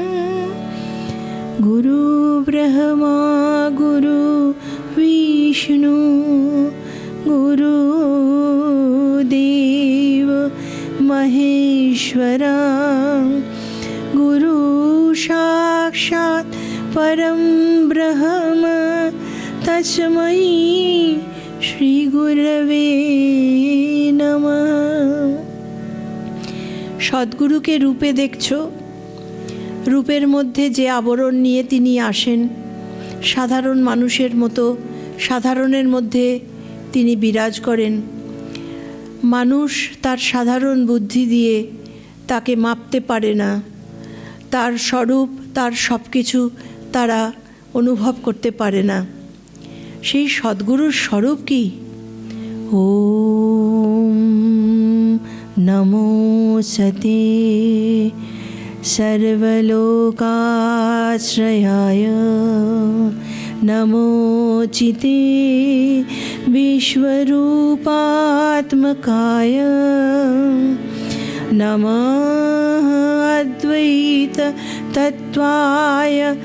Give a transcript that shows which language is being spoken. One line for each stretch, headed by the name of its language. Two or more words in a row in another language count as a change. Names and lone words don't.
Sanskrit: गुरु ब्रह्मा गुरु विष्णु गुरुदेव महेश्वरा। गुरु साक्षात् परं ब्रह्म तस्मै श्री गुरवे नमः।
Bangla: সদ্গুরুকে রূপে দেখছো, রূপের মধ্যে যে আবরণ নিয়ে তিনি আসেন, সাধারণ মানুষের মতো সাধারণের মধ্যে তিনি বিরাজ করেন। মানুষ তার সাধারণ বুদ্ধি দিয়ে তাকে মাপতে পারে না, তার স্বরূপ তার সব কিছু তারা অনুভব করতে পারে না। সেই সদ্গুরুর স্বরূপ কি?
Sanskrit: ওম নমো সতে सर्वलोकाश्रयाय नमोचिते विश्वरूपात्मकाय नमः अद्वैत तत्त्वाय